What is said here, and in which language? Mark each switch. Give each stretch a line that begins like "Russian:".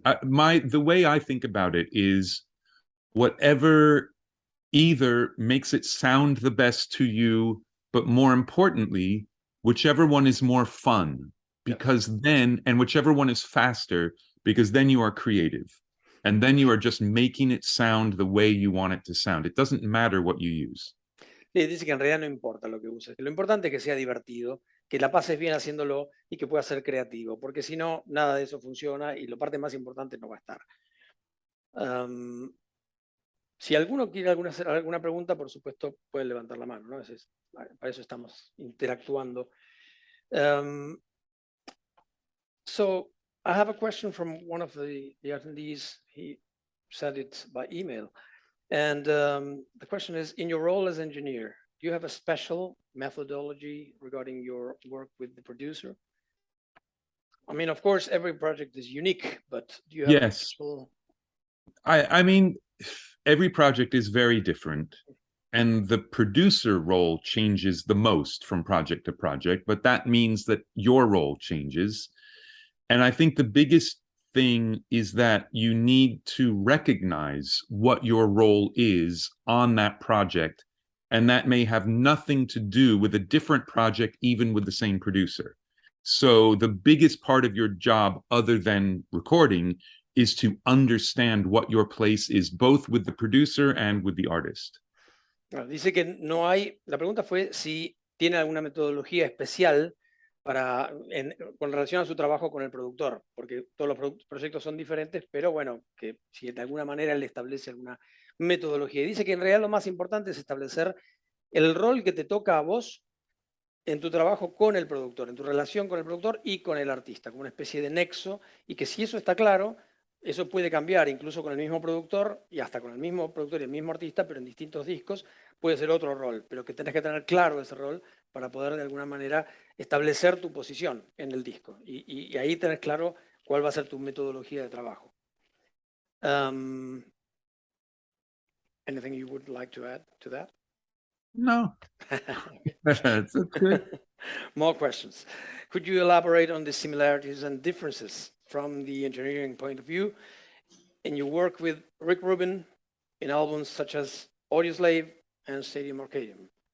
English: The way I think about it is whatever either makes it sound the best to you but more importantly, whichever one is more fun, because then, and whichever one is faster, because then you are creative. And then you are just making it sound the way you want it to sound. It doesn't matter what you use.
Spanish: Sí, dice que en realidad no importa lo que uses, que lo importante es que sea divertido, que la pases bien haciéndolo y que puedas ser creativo, porque si no, nada de eso funciona y la parte más importante no va a estar. Si alguno quiere hacer alguna pregunta, por supuesto, puede levantar la mano, ¿no? Para eso estamos interactuando.
English: So I have a question from one of the attendees. He sent it by email. And the question is, in your role as engineer, do you have a special methodology regarding your work with the producer? I mean, of course, every project is unique, but do you have a special... I mean, every project is very different, and the producer role changes the most from project to project, but that means that your role changes. And I think the biggest thing is that you need to recognize what your role is on that project, and that may have nothing to do with a different project, even with the same producer. So the biggest part of your job, other than recording, is to understand what your place is, both with the producer and with the artist.
Spanish: Dice que no hay, la pregunta fue si tiene alguna metodología especial con relación a su trabajo con el productor, porque todos los proyectos son diferentes, pero bueno, que si de alguna manera él establece alguna metodología. Y dice que en realidad lo más importante es establecer el rol que te toca a vos en tu trabajo con el productor, en tu relación con el productor y con el artista, como una especie de nexo, y que si eso está claro, eso puede cambiar incluso con el mismo productor y hasta con el mismo productor y el mismo artista, pero en distintos discos puede ser otro rol, pero que tenés que tener claro ese rol para poder de alguna manera establecer tu posición en el disco y ahí tenés claro cuál va a ser tu metodología de trabajo.
English: Anything you would like to add to that? No. That's good. More questions. Could you elaborate on the similarities and differences from the engineering point of view in your work with Rick Rubin in albums such as Audioslave and Stadium Arcadium?